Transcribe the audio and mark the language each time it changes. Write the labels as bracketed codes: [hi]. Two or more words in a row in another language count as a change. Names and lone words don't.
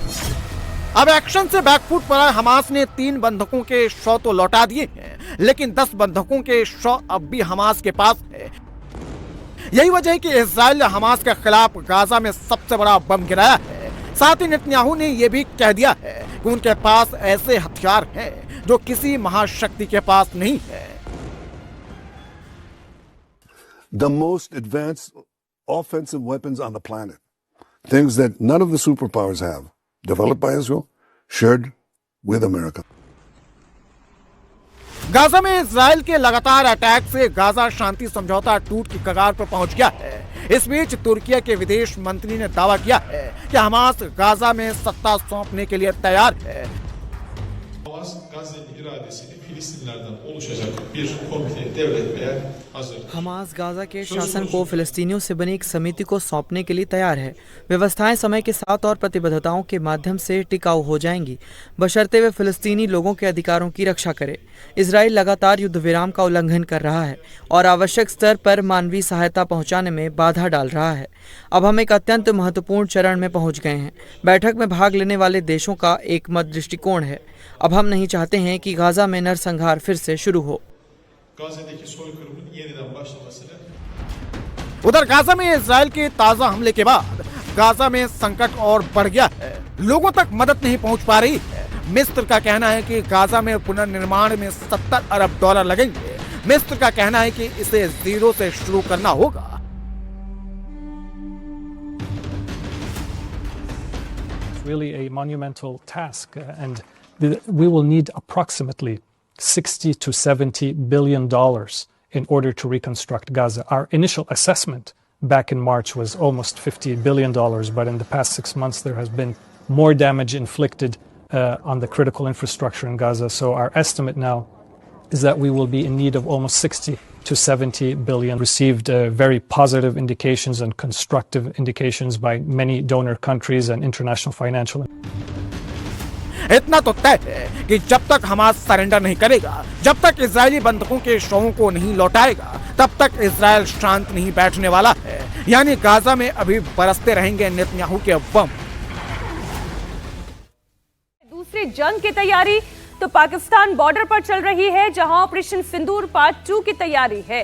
[hi] अब एक्शन से बैकफुट पर हमास ने 3 बंधकों के शव तो लौटा दिए हैं, लेकिन 10 बंधकों के शव अब भी हमास के पास है। यही वजह है कि इजराइल ने हमास के खिलाफ गाजा में सबसे बड़ा बम गिराया है। साथ ही नेतन्याहू ने यह भी कह दिया है कि उनके पास ऐसे हथियार हैं जो किसी महाशक्ति के पास नहीं है। [en] The most advanced offensive weapons on the planet, things that none of the superpowers have, developed by Israel, shared with America. [hi] गाजा में इजराइल के लगातार अटैक से गाजा शांति समझौता टूट की कगार पर पहुंच गया है। इस बीच तुर्की के विदेश मंत्री ने दावा किया है कि हमास गाजा में सत्ता सौंपने के लिए तैयार है। [tr] Hamas Gazze'nin iradesini Filistinlerden oluşacak bir komite devretmeye hazır. [hi] हमास गाजा के शासन को फिलिस्तीनियों से बनी एक समिति को सौंपने के लिए तैयार है। व्यवस्थाएं समय के साथ और प्रतिबद्धताओं के माध्यम से टिकाऊ हो जाएंगी, बशर्ते वे फिलिस्तीनी लोगों के अधिकारों की रक्षा करे। इजराइल लगातार युद्ध विराम का उल्लंघन कर रहा है और आवश्यक स्तर पर मानवीय सहायता पहुंचाने में बाधा डाल रहा है। अब हम एक अत्यंत महत्वपूर्ण चरण में पहुंच गए हैं। बैठक में भाग लेने वाले देशों का एक मत दृष्टिकोण है। अब हम नहीं चाहते हैं कि गाजा में नरसंहार फिर से शुरू हो। [tr] Gazze'deki soykırımın yeniden başlamasını [hi] उधर गाजा में इजराइल के ताजा हमले के बाद गाजा में संकट और बढ़ गया है। लोगों तक मदद नहीं पहुंच पा रही है। मिस्र का कहना है कि गाजा में पुनर्निर्माण में $70 अरब लगेंगे। मिस्र का कहना है कि इसे जीरो से शुरू करना होगा। [en] Really a monumental task, and we will need approximately $60 to $70 billion in order to reconstruct Gaza. Our initial assessment back in March was almost $50 billion, but in the past 6 months there has been more damage inflicted on the critical infrastructure in Gaza. So our estimate now is that we will be in need of almost 60 to 70 billion. Received very positive indications and constructive indications by many donor countries and international financial. [hi] इतना तो तय है कि जब तक हमास सरेंडर नहीं करेगा, जब तक इजरायली बंधकों के शवों को नहीं लौटाएगा, तब तक इजराइल शांत नहीं बैठने वाला है। यानी गाजा में अभी बरसते रहेंगे नेतन्याहू के बम। दूसरी जंग की तैयारी तो पाकिस्तान बॉर्डर पर चल रही है, जहां ऑपरेशन सिंदूर पार्ट 2 की तैयारी है।